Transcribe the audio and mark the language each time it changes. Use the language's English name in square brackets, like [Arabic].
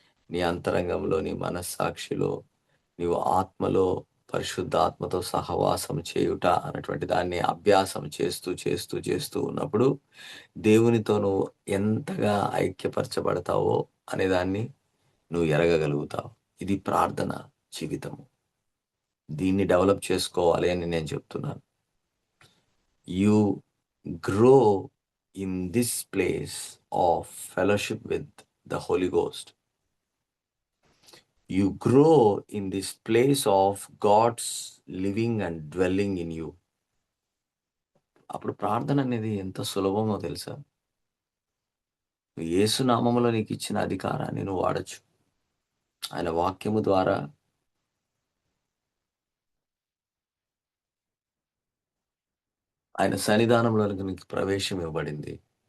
[Telugu] నీ అంతరంగంలో, నీ మనస్సాక్షిలో, నీవు ఆత్మలో పరిశుద్ధ ఆత్మతో సహవాసం చేయుట అన్నటువంటి దాన్ని అభ్యాసం చేస్తూ చేస్తూ చేస్తూ ఉన్నప్పుడు దేవునితో నువ్వు ఎంతగా ఐక్యపరచబడతావో అనే దాన్ని నువ్వు ఎరగగలుగుతావు. ఇది ప్రార్థన జీవితము. దీన్ని డెవలప్ చేసుకోవాలి అని నేను చెప్తున్నాను. [English] You grow in this place of fellowship with the Holy Ghost. You grow in this place of God's living and dwelling in you. [Telugu] అప్పుడు ప్రార్థన అనేది ఎంత సులభమో తెలుసా? యేసు నామములో నీకు ఇచ్చిన అధికారాన్ని నువ్వు వాడొచ్చు. ఆయన వాక్యము ద్వారా ఆయన సన్నిధానంలోనికి నీకు ప్రవేశం ఇవ్వబడింది.